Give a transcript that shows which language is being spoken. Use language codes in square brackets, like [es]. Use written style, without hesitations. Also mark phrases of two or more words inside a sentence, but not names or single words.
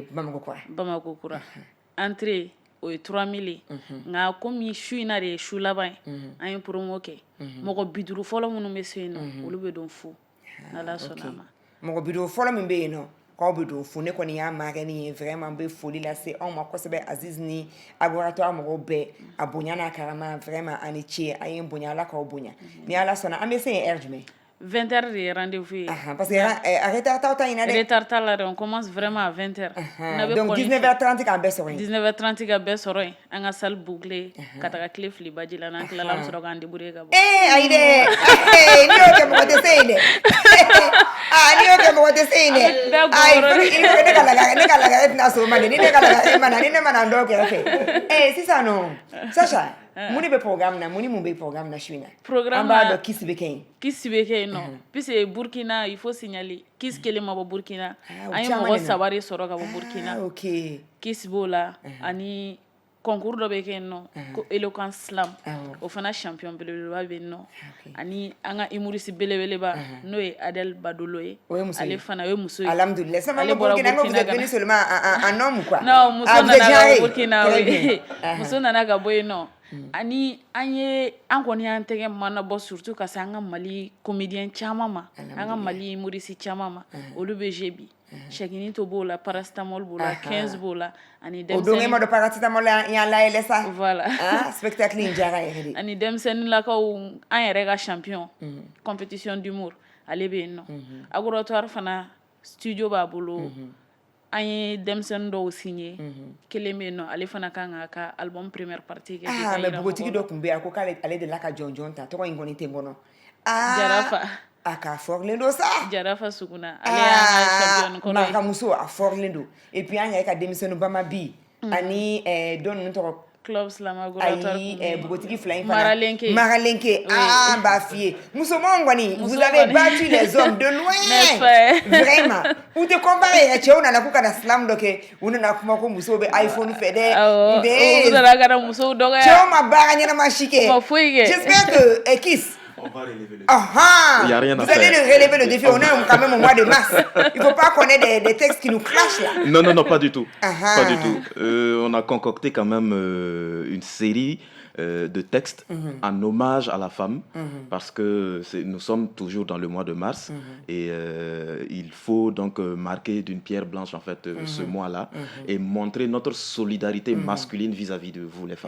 [bm] Bamako kura entrée o ye 3000 ye nka komi su in na de ye su laban ye an ye promo kɛ mɔgɔ 50 fɔlɔ minnu bɛ se yen nɔ olu bɛ don fu n'ala sɔnna ma mɔgɔ 50 fɔlɔ min bɛ yen nɔ k'aw bɛ don fu ne kɔni y'a makɛ ni ye vraiment bɛ foli lase anw ma kosɛbɛ Aziz ni laboratoire mɔgɔw bɛɛ a bonya n'a karama vraiment ani ce a ye n bonya Ala k'aw bonya ni Ala sɔnna an bɛ se yen heure jumɛn 20h de ye rendez-vous ye [fr] parce que [bm] retard t'aw ta ɲina dɛ retard t'a la dɛ [fr] on commence vraiment à 20h [bm] donc 19h30 k'an bɛɛ sɔrɔ yen 19h30 ka bɛɛ sɔrɔ yen an ka [fr] salle bouclée [bm] ka taga tile fili baji la n'an tilala an bɛ sɔrɔ k'an débrouiller ka bɔ ayi dɛ n'i y'o kɛ mɔgɔ tɛ se yen dɛ n'i y'o kɛ mɔgɔ tɛ se yen dɛ ayi ne ka lagare tɛna so ma dɛ ni ne ka lagare ma na ni ne ma na n dɔw kɛrɛfɛ sisan nɔ Sacha mun de bɛ programme na mun ni mun bɛ programme na su in na an b'a dɔn Kiss bɛ kɛ yen Kiss bɛ kɛ yen nɔ puisque Burkina [fr] il faut signaler [bm] Kiss kelen ma bɔ Burkina an ye mɔgɔ 3 de sɔrɔ ka bɔ Burkina ok Kiss b'o la ani concours dɔ bɛ kɛ yen nɔ ko Eloquence Slam o fana champion belebeleba bɛ yen nɔ ani an ka humoriste belebeleba n'o ye Adèle Badolo ye ale fana o ye muso ye alhamdulillah ale bɔra Burkina [fr] vous êtes venu seulement en homme quoi [bm] non muso nana ka Burkina muso nana ka bɔ yen nɔ ani an kɔni y'an tɛgɛ mana bɔ surtout ka se an ka Mali comédien caman ma an ka Mali humoriste caman ma olu bɛ jeu bi Chekini to b'o la paracetamol b'o la 15 b'o la ani denmisɛnnin o don e ma dɔn paracetamol y'an layɛlɛ sa voilà spectacle in diyara yɛrɛ de ani denmisɛnninlakaw an yɛrɛ ka champion [fr] compétition d'humour [bm] ale bɛ yen nɔ laboratoire fana studio b'a bolo an ye denmisɛnnin dɔw signé kelen bɛ yen nɔ ale fana kan k'a ka album [fr] première partie [bm] kɛ mais bogotigi dɔ tun bɛ yan ko k'ale de la ka jɔnjɔn ta tɔgɔ in kɔni tɛ n kɔnɔ Jarafa a ka fɔrilen don sa Jarafa Suguna ale y'an ka champion kɔnɔ ye Mankamuso a fɔrilen don et puis an yɛrɛ ka denmisɛnnin bama bi ani dɔ ninnu tɔgɔ Club Slam laboratoire ayi bogotigi fila in fana Maralenke n b'a f'i ye musomanw kɔni [fr] vous avez battu les hommes de loin [bm] vraiment u tɛ comparer yɛrɛ cɛw nana k'u kana slam dɔ kɛ u nana kuma ko musow bɛ iPhone fɛ dɛ u nana ka na musow dɔgɔya cɛw ma baara ɲɛnama si kɛ [fr] j'espère que Kiss on va relever le défi. Il n'y a rien à faire. Vous allez relever le défi. On est quand même au mois de mars. Il ne faut pas qu'on ait des textes qui nous clashent là. Non, pas du tout. Pas du tout. On a concocté quand même une série de textes en hommage à la femme parce que nous sommes toujours dans le mois de mars et il faut donc marquer d'une pierre blanche en fait ce mois-là et montrer notre solidarité masculine vis-à-vis de vous les femmes.